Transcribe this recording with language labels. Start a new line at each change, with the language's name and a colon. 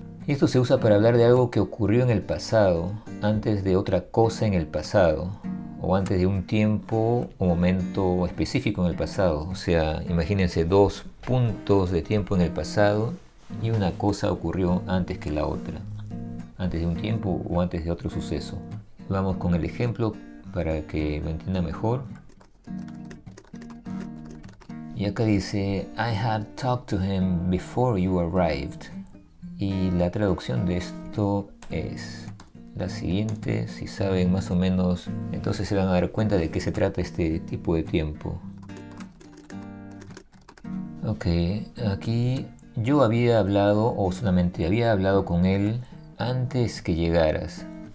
Spanish: Esto se usa para hablar de algo que ocurrió en el pasado, antes de otra cosa en el pasado, o antes de un tiempo o momento específico en el pasado. O sea, imagínense dos puntos de tiempo en el pasado y una cosa ocurrió antes que la otra, antes de un tiempo o antes de otro suceso. Vamos con el ejemplo para que lo entienda mejor. Y acá dice,
English: I had talked to him before you arrived.
Spanish: Y la traducción de esto es la siguiente. Si saben más o menos, entonces se van a dar cuenta de qué se trata este tipo de tiempo. Ok, aquí yo había hablado, o solamente había hablado con él antes que llegaras.